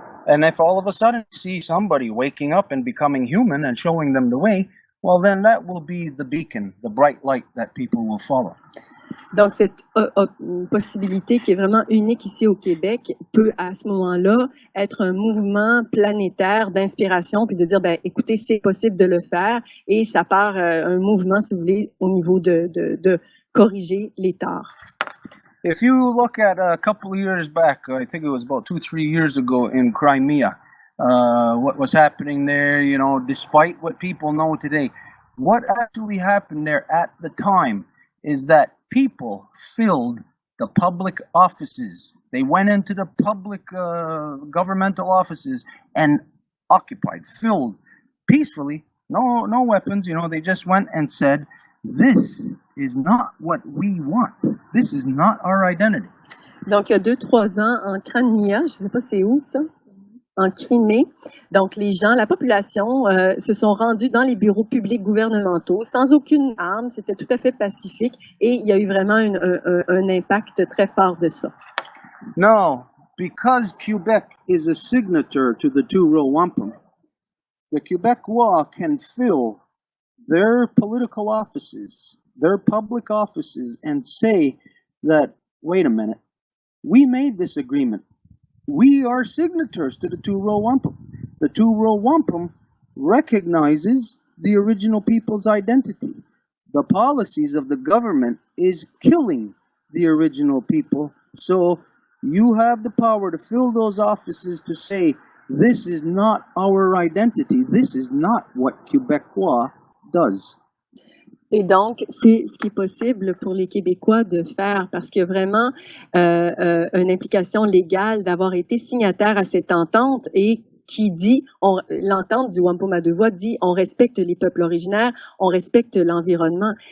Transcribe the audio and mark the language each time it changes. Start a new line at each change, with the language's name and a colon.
English: And if all of a sudden you see somebody waking up and becoming human and showing them the way, well, then that will be the beacon, the bright light that people will follow.
French: Donc, cette possibilité qui est vraiment unique ici au Québec peut, à ce moment-là, être un mouvement planétaire d'inspiration, puis de dire, ben, écoutez, c'est possible de le faire, et ça part un mouvement, si vous voulez, au niveau de corriger les torts.
English: If you look at a couple of years back, I think it was about 2-3 years ago in Crimea, what was happening there, you know, despite what people know today, what actually happened there at the time is that people filled the public offices. They went into the public governmental offices and occupied, filled peacefully, no weapons, you know, they just went and said, this is not what we want. This is not our identity.
French: Donc, il y a 2-3 ans, en Crimée, je ne sais pas c'est où ça, en Crimée, donc les gens, la population se sont rendus dans les bureaux publics gouvernementaux sans aucune arme, c'était tout à fait pacifique et il y a eu vraiment un impact très fort de ça.
English: No, because Quebec is a signature to the two-row wampum, the Quebecois can fill their political offices, their public offices, and say that, wait a minute, we made this agreement. We are signatories to the two-row wampum. The two-row wampum recognizes the original people's identity. The policies of the government is killing the original people. So you have the power to fill those offices to say, this is not our identity. This is not what Quebecois does.
French: Et donc, c'est ce qui est possible pour les Québécois de faire parce qu'il y a vraiment une implication légale d'avoir été signataire à cette entente et qui dit, l'entente du Wampum à deux voies dit, on respecte les peuples originaires, on respecte l'environnement.